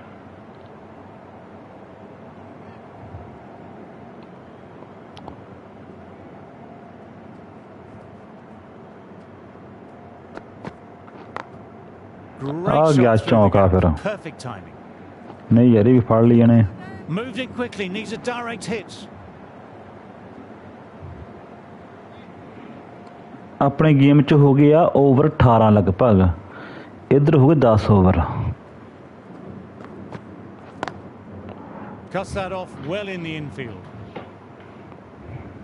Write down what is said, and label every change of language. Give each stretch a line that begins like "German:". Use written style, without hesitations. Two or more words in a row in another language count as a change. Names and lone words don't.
English: Great
Punjabi: ਆ ਗਿਆ
English: shot through the
Punjabi: ਚੌਂਕਾ
English: gap.
Punjabi: ਫਿਰ
English: Perfect timing.
Punjabi: ਨਹੀਂ ਯਾਰ ਇਹ ਵੀ ਫੜ ਲਈ ਇਹਨੇ
English: Moved it quickly. Needs a direct hit.
Punjabi: ਆਪਣੇ ਗੇਮ ਚ ਹੋ ਗਿਆ ਓਵਰ 18 ਲਗਭਗ ਇੱਧਰ ਹੋ ਗਏ 10 ਓਵਰ
English: Cuts that off well in the infield.